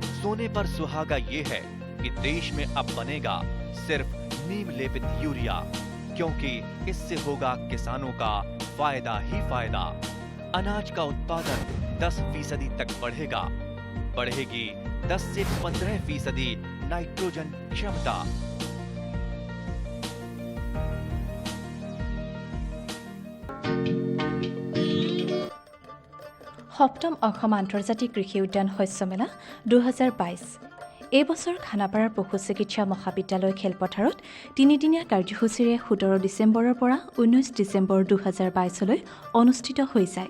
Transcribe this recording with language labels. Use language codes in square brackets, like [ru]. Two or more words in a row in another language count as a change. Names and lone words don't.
[hi] सोने पर सुहागा ये है कि देश में अब बनेगा सिर्फ नीम लेपित यूरिया, क्योंकि इससे होगा किसानों का फायदा ही फायदा। अनाज का उत्पादन 10% तक बढ़ेगा। बढ़ेगी 10 से 15% नाइट्रोजन क्षमता। [as] সপ্তম অসম আন্তৰ্জাতিক কৃষি উদ্যান শস্য মেলা 2022 এই বছৰ খানাপাৰাৰ পশু চিকিৎসা মহাবিদ্যালয় খেলপথাৰত তিনিদিনীয়া কাৰ্যসূচীৰে 17 ডিচেম্বৰৰ পৰা 19 ডিচেম্বৰ 2022লৈ অনুষ্ঠিত হৈ যায়।